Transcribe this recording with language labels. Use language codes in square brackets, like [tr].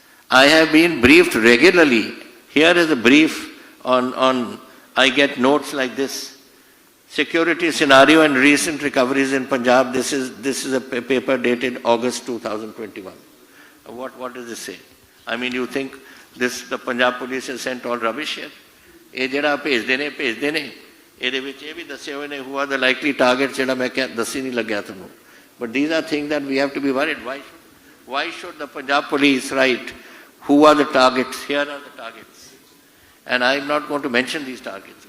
[en] I have been briefed regularly. Here is a brief on I get notes like this. Security scenario and recent recoveries in Punjab. This is a paper dated August 2021. What does this say? I mean, you think the Punjab police has sent all rubbish here? [pa] ਇਹ ਜਿਹੜਾ ਭੇਜਦੇ ਨੇ ਇਹਦੇ ਵਿੱਚ ਇਹ ਵੀ ਦੱਸੇ ਹੋਏ ਨੇ [en] who are the likely targets, [pa] ਜਿਹੜਾ ਮੈਂ ਦੱਸੀ ਨਹੀਂ ਲੱਗਿਆ ਤੁਹਾਨੂੰ. [en] But these are things that we have to be worried. Why should the Punjab police write who are the targets? Here are the targets, and I am not going to mention these targets.